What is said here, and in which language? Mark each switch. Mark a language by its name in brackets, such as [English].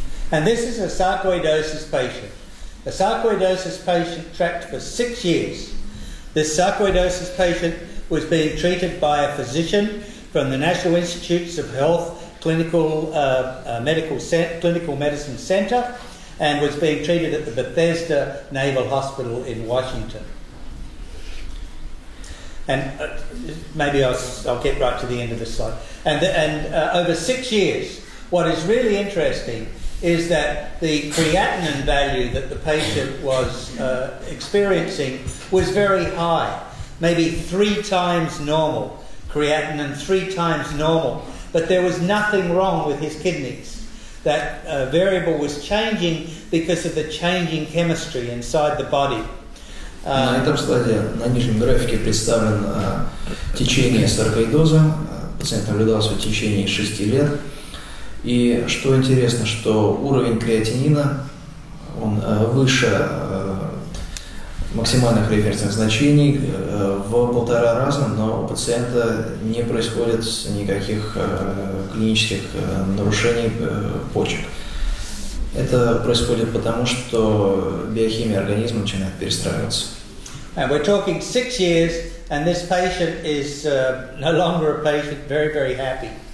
[English] And this is a sarcoidosis patient. A sarcoidosis patient tracked for 6 years. This sarcoidosis patient was being treated by a physician from the National Institutes of Health Clinical Medicine Center and was being treated at the Bethesda Naval Hospital in Washington. And maybe I'll get right to the end of the slide. And over 6 years, what is really interesting is that the creatinine value that the patient was experiencing was very high, maybe 3 times normal, creatinine 3 times normal, but there was nothing wrong with his kidneys. That variable was changing because of the changing chemistry inside the body. [Russian] На этом слайде, на нижнем графике представлен течение саркоидоза. Пациент наблюдался в течение 6 лет. И что интересно, что уровень креатинина, он выше максимальных референсных значений в 1,5 раза, но у пациента не происходит никаких клинических нарушений почек. Это происходит потому, что биохимия организма начинает перестраиваться. [English] And we're talking 6 years, and this patient is no longer a patient, very, very happy.